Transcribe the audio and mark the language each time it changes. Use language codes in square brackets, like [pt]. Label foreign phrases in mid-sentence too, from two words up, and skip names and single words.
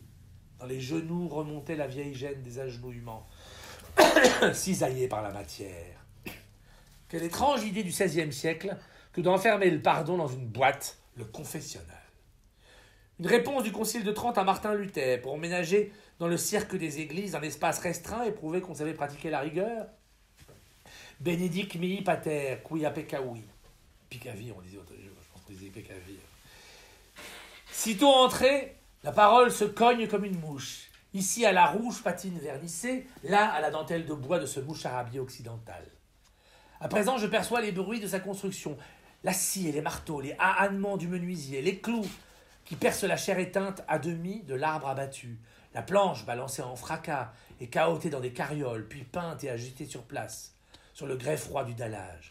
[fr] Dans les genoux remontait la vieille gêne des agenouillements, cisaillés par la matière. Quelle étrange idée du XVIe siècle que d'enfermer le pardon dans une boîte, le confessionnal. Une réponse du Concile de Trente à Martin Luther pour ménager dans le cirque des églises un espace restreint et prouver qu'on savait pratiquer la rigueur. [la] Benedict mihi pater, quia peccavi. Picavi, [fr] on disait, je pense qu'on disait Peccavi. Sitôt entré, la parole se cogne comme une mouche. Ici à la rouge patine vernissée, là à la dentelle de bois de ce moucharabier occidental. À présent, je perçois les bruits de sa construction, la scie et les marteaux, les ahannements du menuisier, les clous qui percent la chair éteinte à demi de l'arbre abattu, la planche balancée en fracas et cahotée dans des carrioles, puis peinte et agitée sur place, sur le grès froid du dallage.